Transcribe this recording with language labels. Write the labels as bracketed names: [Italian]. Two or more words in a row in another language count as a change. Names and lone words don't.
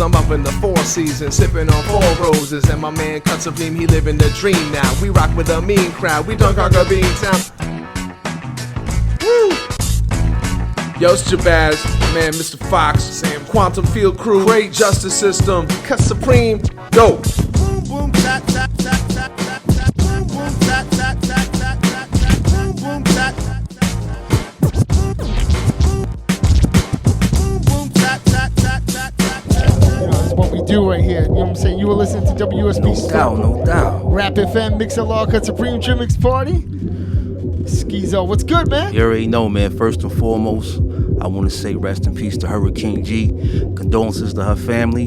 [English] I'm up in the Four Seasons, sipping on 4 roses, and my man cuts a beam, he living the dream now. We rock with a mean crowd, we dunk our bean town. Woo! Yo, it's Jabaz, man, Mr. Fox, Sam, Quantum Field Crew, Great Justice System, cut supreme. Go. Boom boom tap tap tap tap tap tap. Boom boom tap tap tap tap tap tap. Boom boom tap. Boom boom tap tap tap tap tap. That's what we do right here. You know what I'm saying? You were listening to WSB. No doubt. Rap FM, Mix LR, Cut Supreme, Trim Mix Party. Skeezo, what's good, man? You already know, man. First and foremost, I want to say rest in peace to Hurricane G. Condolences to her family.